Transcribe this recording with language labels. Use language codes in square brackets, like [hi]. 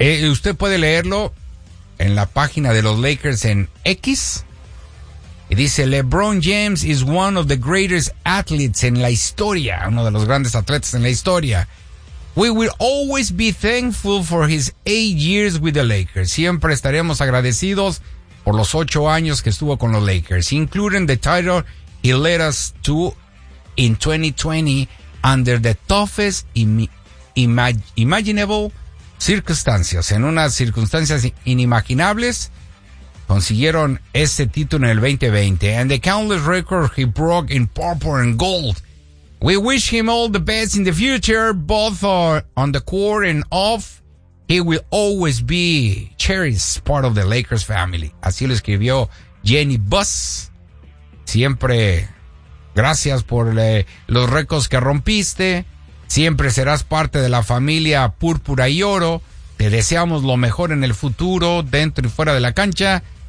[es] Usted puede leerlo en la página de los Lakers en X. Y dice, [en] LeBron James is one of the greatest athletes in [es] la historia. Uno de los grandes atletas en la historia. [en] We will always be thankful for his 8 years with the Lakers. [es] Siempre estaremos agradecidos por los 8 años que estuvo con los Lakers, [en] including the title he led us to in 2020 under the toughest imaginable circumstances. [es] En unas circunstancias inimaginables, consiguieron ese título en el 2020. [en] And the countless records he broke in purple and gold. We wish him all the best in the future, both on the court and off. He will always be cherished part of the Lakers family. [es] Así lo escribió Jenny Buss. Siempre gracias por los récords que rompiste. Siempre serás parte de la familia púrpura y oro. Te deseamos lo mejor en el futuro, dentro y fuera de la cancha.